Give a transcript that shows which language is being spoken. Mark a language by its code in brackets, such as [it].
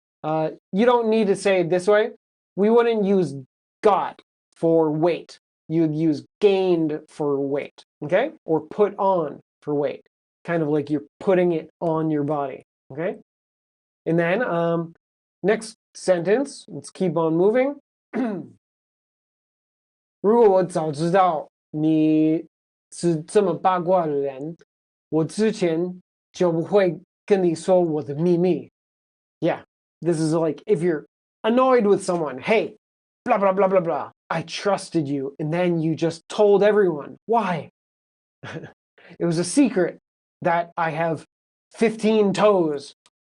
[en] You don't need to say it this way. We wouldn't use got for weight. You'd use gained for weight, okay? Or put on for weight. Kind of like you're putting it on your body, okay? And then next sentence, let's keep on moving. [zh] 如果我早知道你是这么八卦的人，我之前就不会跟你说我的秘密。 [en] Yeah, this is like if you're annoyed with someone, hey, blah, blah, blah, blah, blah. I trusted you, and then you just told everyone. Why? It was a secret that I have 15 toes.